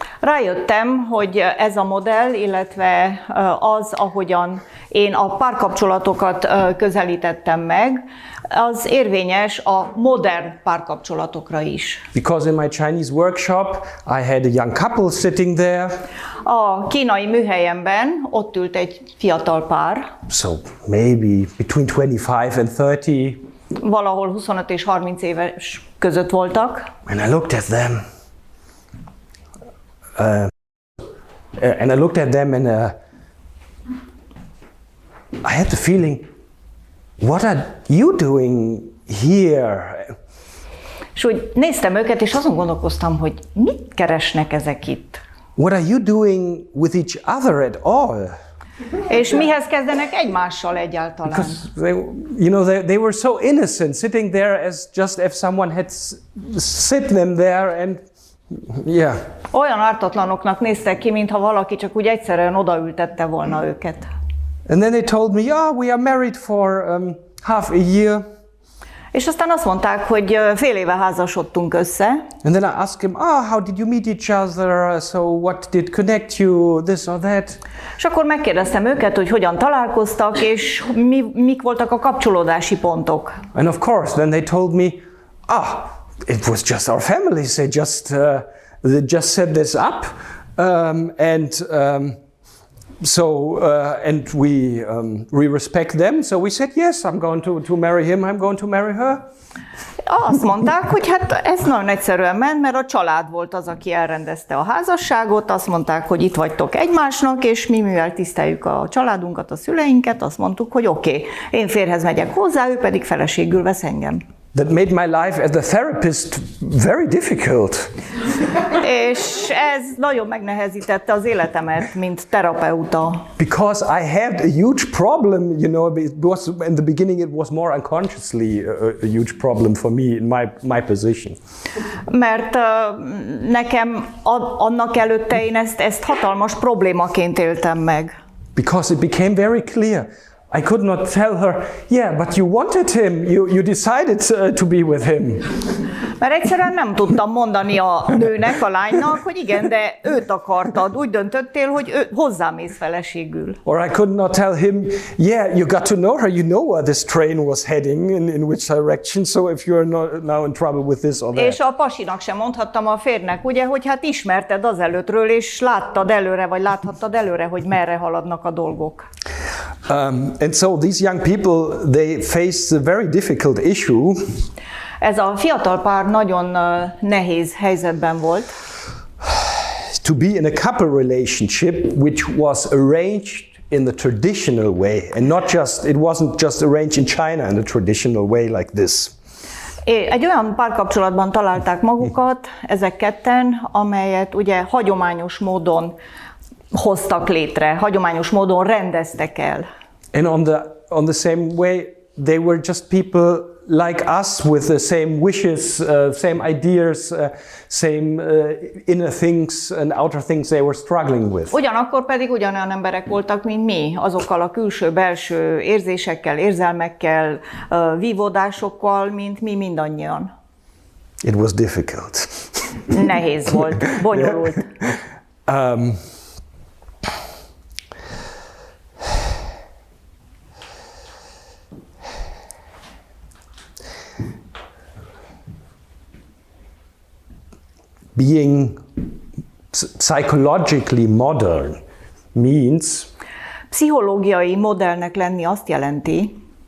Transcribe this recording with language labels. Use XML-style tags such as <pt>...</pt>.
<hu>Rájöttem, hogy ez a modell, illetve az, ahogyan én a párkapcsolatokat közelítettem meg, az érvényes a modern párkapcsolatokra is.</hu> <en>Because in my Chinese workshop, I had a young couple sitting there.</en> <hu>A kínai műhelyemben ott ült egy fiatal pár.</hu> <en>So maybe between 25 and 30.</en> <hu>Valahol 25 és 30 éves között voltak.</hu> <en>And I looked at them. And I looked at them and I had the feeling, what are you doing here?</en> <hu>És úgy néztem őket, és azon gondolkoztam, hogy mit keresnek ezek itt?</hu> <en>What are you doing with each other at all?</en> <hu>És mihez kezdenek egymással egyáltalán?</hu> <en>Because they were so innocent, sitting there as just if someone had sit them there and yeah.</en> <hu>Olyan ártatlanoknak néztek ki, mintha valaki csak úgy egyszerűen odaültette volna őket.</hu> <en>And then they told me, yeah, we are married for half a year.</en> <hu>És aztán azt mondták, hogy fél éve házasodtunk össze.</hu> <en>And then I asked him, how did you meet each other? So what did connect you? This or that?</en> <hu>És akkor megkérdeztem őket, hogy hogyan találkoztak, és mik voltak a kapcsolódási pontok.</hu> <en>And of course, then they told me, it was just our families. They just set this up, and we respect them. So we said, yes, I'm going to marry him. I'm going to marry her.</en> <hu>Azt mondták, hogy hát ez nagyon egyszerűen ment, mert a család volt az, aki elrendezte a házasságot. Azt mondták, hogy itt vagytok egymásnak, és mi, mivel tiszteljük a családunkat, a szüleinket, azt mondtuk, hogy oké, én férjhez megyek hozzá, ő pedig feleségül vesz engem.</hu> <en>That made my life as a therapist very difficult.</en> <hu>És ez nagyon megnehezítette az életemet, mint terapeuta.</hu> <en>Because I had a huge problem, it was, in the beginning it was more unconsciously a huge problem for me in my position.</en> <hu>Mert nekem annak előtte én ezt hatalmas problémaként éltem meg.</hu> <en>Because it became very clear. I could not tell her, yeah, but you wanted him, you decided to be with him.</en> <hu>Mert egyszerűen nem tudtam mondani a nőnek, a lánynak, hogy igen, de őt akartad, úgy döntöttél, hogy hozzámész feleségül.</hu> <en>Or I could not tell him, yeah, you got to know her, you know where this train was heading, in which direction, so if you're now in trouble with this or that.</en> <hu>És a pasinak sem mondhattam a férnek, ugye, hogy hát ismerted az előttről, és láttad előre, vagy láthattad előre, hogy merre haladnak a dolgok.</hu> <en>And so these young people, they faced a very difficult issue.</en> <hu>Ez a fiatal pár nagyon nehéz helyzetben volt.</hu> <en>To be in a couple relationship which was arranged in the traditional way, and it wasn't just arranged in China in the traditional way like this.</en> <hu>Egy olyan párkapcsolatban találták magukat, ezek ketten, amelyet ugye hagyományos módon hoztak létre, hagyományos módon rendeztek el.</hu> <en>And on the same way, they were just people like us with the same wishes, same ideas, same inner things and outer things they were struggling with.</en> <hu>Ugyanakkor pedig ugyanolyan emberek voltak, mint mi, azokkal a külső-belső érzésekkel, érzelmekkel, vívódásokkal, mint mi mindannyian.</hu> <en>It was difficult.</en> <hu>Nehéz volt, bonyolult.</hu> <en>Being psychologically modern means</en> <hu>pszichológiai modellnek lenni azt jelenti,</hu>